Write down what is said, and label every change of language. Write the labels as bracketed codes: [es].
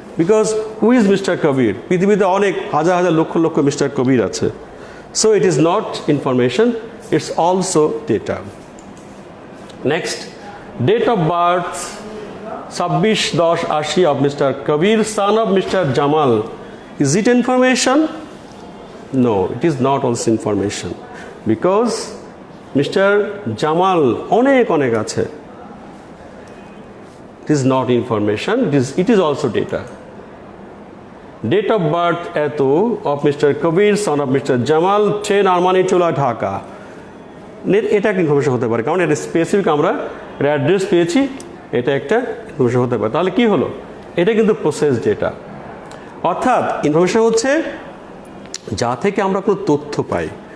[en] Because who is mister Kabir? [bn] পৃথিবীতে অনেক হাজার হাজার লক্ষ লক্ষ মিস্টার কবির আছে। [en] So it is not information, it's also data. Next, date of birth 26/10/80 of Mr. Kabir, son of Mr. Jamal. Is it information? No, it is not also information. Because Mr. [bn] Jamal অনেক আছে। [en] It is not information, it is also data. Date of birth [bn] এতো [en] of Mr. Kabir, son of Mr. Jamal, 10 Armani-Chola, Dhaka. [bn] এটা একটা information হতে পারে, কারণ এটা specific, আমরা অ্যাড্রেস পেয়েছি, এটা একটা ইনফরমেশন হতে পারে। তাহলে কি হলো? এটা কিন্তু প্রসেস ডেটা। অর্থাৎ ইনফরমেশন হচ্ছে যা থেকে আমরা কোনো তথ্য পাই।